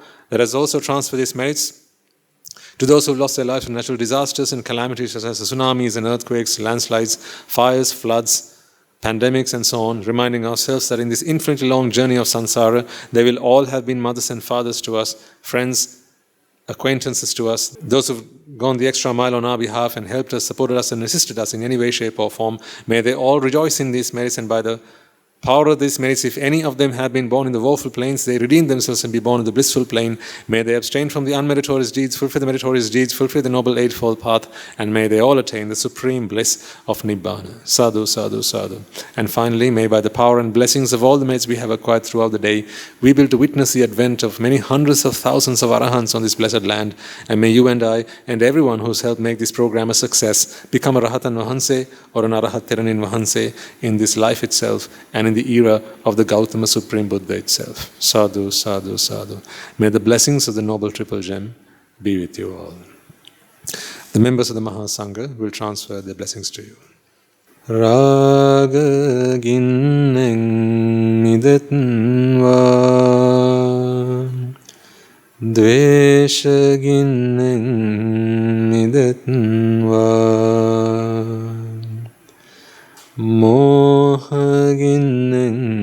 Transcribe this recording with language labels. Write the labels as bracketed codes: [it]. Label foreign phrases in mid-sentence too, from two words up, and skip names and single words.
[en] Let us also transfer these merits to those who lost their lives in natural disasters and calamities such as tsunamis and earthquakes, landslides, fires, floods, pandemics and so on, reminding ourselves that in this infinitely long journey of samsara, they will all have been mothers and fathers to us, friends, acquaintances to us, those who've gone the extra mile on our behalf and helped us, supported us and assisted us in any way, shape or form. May they all rejoice in these merits, and by the power of these merits, if any of them have been born in the woeful plains, they redeem themselves and be born in the blissful plain. May they abstain from the unmeritorious deeds, fulfill the meritorious deeds, fulfill the noble eightfold path, and may they all attain the supreme bliss of Nibbāna. [pi] Sadhu, sadhu, sadhu. [en] And finally, may by the power and blessings of all the merits we have acquired throughout the day, we be able to witness the advent of many hundreds of thousands of Arahants on this blessed land, and may you and I and everyone who's helped make this program a success become a [si] Rahatan Vahanse [en] or an [si] Arahat Theranin Vahanse [en] in this life itself and in the era of the Gautama Supreme Buddha itself. [pi] Sadhu, sadhu, sadhu. [en] May the blessings of the Noble Triple Gem be with you all. The members of the Mahasangha will transfer their blessings to you. [si] රාගගින්නෙන් මිදෙත්වා ද්වේෂගින්නෙන් මිදෙත්වා මෝහගින්නෙන්